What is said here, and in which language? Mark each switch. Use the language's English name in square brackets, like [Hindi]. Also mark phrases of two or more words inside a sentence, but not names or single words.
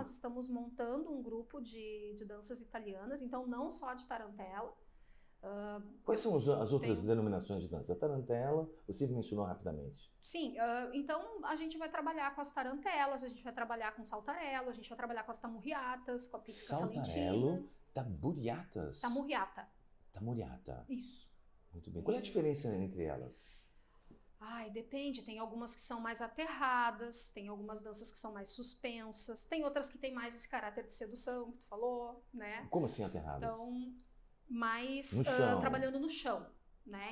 [Portuguese] nós estamos montando um grupo de danças italianas, então não só de tarantela. Quais são as outras denominações de dança? A tarantela, você mencionou rapidamente. Sim, então a gente vai trabalhar com as tarantelas, a gente vai trabalhar com saltarello, a gente vai trabalhar com as tamurriatas, com a pizzica salentina. Saltarello, tamburriatas. Tamurriata. Tamurriata. Isso. Muito bem. Qual é a diferença entre elas? Ai, depende. Tem algumas que são mais aterradas, tem algumas danças que são mais suspensas, tem outras que têm mais esse caráter de sedução que tu falou, né? Como assim aterradas? Então, mais No chão. trabalhando no chão, né?